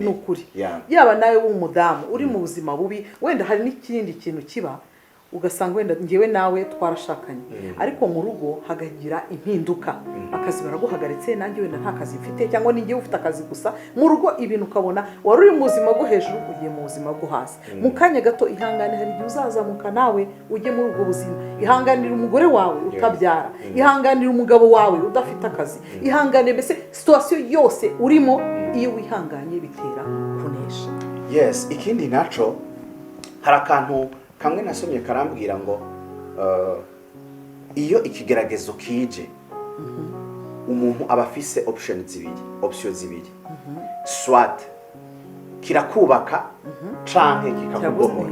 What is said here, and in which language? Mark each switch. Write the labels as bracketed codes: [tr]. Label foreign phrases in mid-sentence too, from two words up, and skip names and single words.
[rw] Nukuri yaba nawe w'umudamu uri mu buzima bubi, wenda hari n'ikindi kintu kiba, ugasanga wenda ngewe nawe twarashakanye, ariko mu rugo hagagira impinduka, akazi baraguhagaritse, nanjye wenda nta kazi mfite, cyangwa ninjye ufite akazi gusa mu rugo, ibintu ukabona wari uri mu buzima bwo hejuru ugiye mu buzima bwo hasi. Mu kanya gato ihangane, hari igihe uzazamuka nawe ujye muri ubwo buzima. Ihanganira umugore wawe utabyara, ihanganira umugabo wawe udafite akazi, ihangane mbese situation yose urimo, iyo wihanganye bitera kunesha. [en] Yes. [rn] Ikindi naco hari akantu kamwe nasomye karambwira ngo iyo ikigeragezo kije, umuntu aba afise option zibiri, swat kirakubaka canke kikakugomora.